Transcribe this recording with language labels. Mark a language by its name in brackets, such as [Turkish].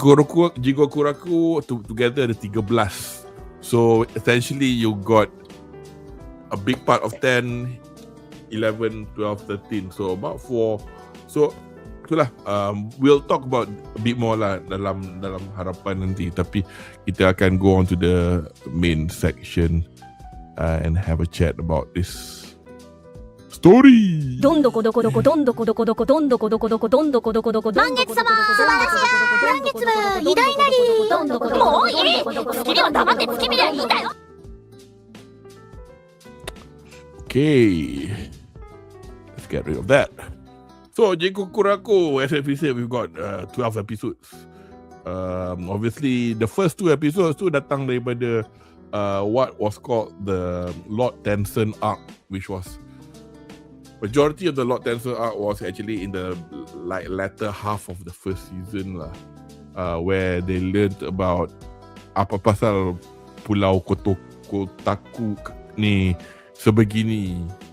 [English] Jigokuraku together ada 13. So essentially you got a big part of 10, 11, 12, 13. So about 4. So itulah, we'll talk about a bit more lah [Malay] dalam harapan nanti. Tapi kita akan [English] go on to the main section and have a chat about this story. [Japanese] どんどこどこどこどんどこどこどこどんどこどこどこどんどこどこどこ満月様素晴らしい満月は偉大なりもういい月には黙って月見りゃいいんだよ [English] Okay, let's get rid of that. So Jigokuraku, as we said, we've got 12 episodes. Obviously the first 2 episodes [Malay] tu datang daripada [English] what was called the Lord Tensen arc, which was majority of the Lord Tensen arc was actually in the latter half of the first season lah, where they learned about [Malay] apa pasal [English] Pulau Kotaku [Malay] ni sebegini.